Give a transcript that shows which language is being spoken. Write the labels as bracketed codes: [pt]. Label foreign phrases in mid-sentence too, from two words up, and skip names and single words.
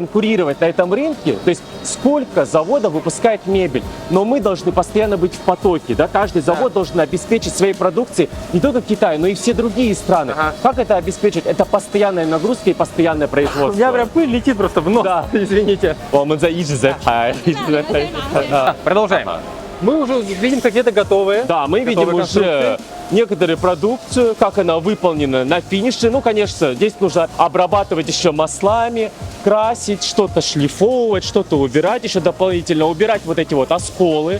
[ru] конкурировать на этом рынке, то есть сколько заводов выпускает мебель, но мы должны постоянно быть в потоке, да, каждый завод должен обеспечить своей продукцией не только Китай, но и все другие страны. Ага. Как это обеспечить? Это постоянная нагрузка и постоянное У производство. меня прям пыль летит просто в нос. Да. Извините. [zh] 我们在一直在拍，一直在拍。 [ru] Продолжаем. Мы уже видим какие-то готовые. Да, мы готовые видим уже конструкции. некоторую продукцию, как она выполнена на финише. Ну, конечно, здесь нужно обрабатывать еще маслами, красить, что-то шлифовывать, что-то убирать еще дополнительно, убирать вот эти вот осколы